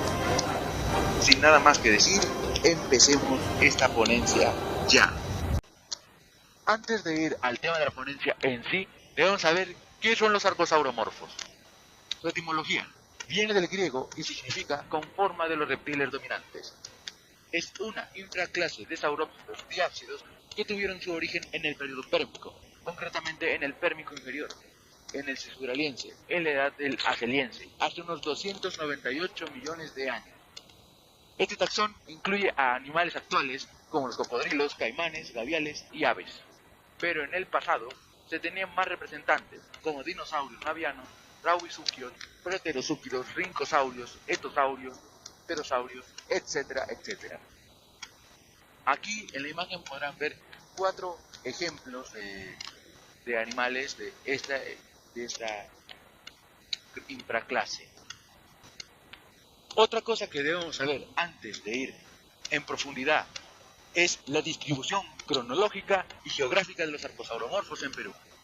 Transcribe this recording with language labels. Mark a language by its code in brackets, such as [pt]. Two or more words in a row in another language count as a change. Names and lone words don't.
[es] Sin nada más que decir, empecemos esta ponencia ya. Antes de ir al tema de la ponencia en sí, debemos saber qué son los arcosauromorfos. Su etimología viene del griego y significa con forma de los reptiles dominantes. Es una infraclase de saurópodos diápsidos que tuvieron su origen en el periodo pérmico, concretamente en el Pérmico inferior, en el Cisuraliense, en la edad del Argeliense, hace unos 298 millones de años. Este taxón incluye a animales actuales como los cocodrilos, caimanes, gaviales y aves. Pero en el pasado se tenían más representantes como dinosaurios navianos, rauisuquios, proterosúquidos, rincosaurios, etosaurios, pterosaurios, etcétera, etcétera. Aquí en la imagen podrán ver 4 ejemplos de animales de esta infraclase. Otra cosa que debemos saber antes de ir en profundidad es la distribución cronológica y geográfica de los arcosauromorfos en Perú.